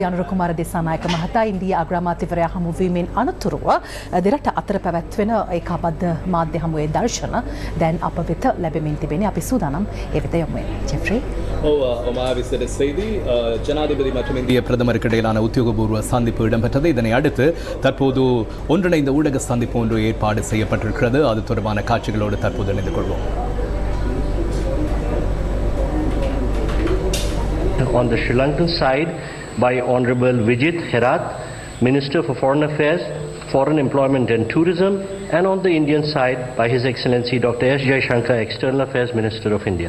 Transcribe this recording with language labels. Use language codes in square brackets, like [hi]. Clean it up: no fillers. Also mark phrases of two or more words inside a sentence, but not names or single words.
[si] Janarakumara Dissanayake මහතා ඉන්දියා අග්‍රාමාත්‍යවරයා හමුවීමෙන් අනතුරුව දෙරට අතර පැවැත්වෙන ඒකාබද්ධ මාධ්‍ය හමුවේ දර්ශන දැන් අප වෙත ලැබෙමින් තිබෙන්නේ. අපි සූදානම් ඒ වෙත යමු. ජෙෆ්රි. [ta] விசேட செய்தி ஜனாதிபதி மற்றும் இந்திய பிரதமருக்கு இடையிலான உத்தியோகபூர்வ சந்திப்பு இடம்பெற்றது. இதனை அடுத்து தற்போது ஒன்றிணைந்த ஊடக சந்திப்பு ஒன்று ஏற்பாடு செய்யப்பட்டிருக்கிறது. அது தொடர்பான காட்சிகளோடு தற்போது இணைந்து கொள்வோம். [en] On the Sri Lankan side, by Honorable Vijit Herat, Minister for Foreign Affairs, Foreign Employment and Tourism, and on the Indian side by His Excellency Dr. S. Jaishankar, External Affairs Minister of India.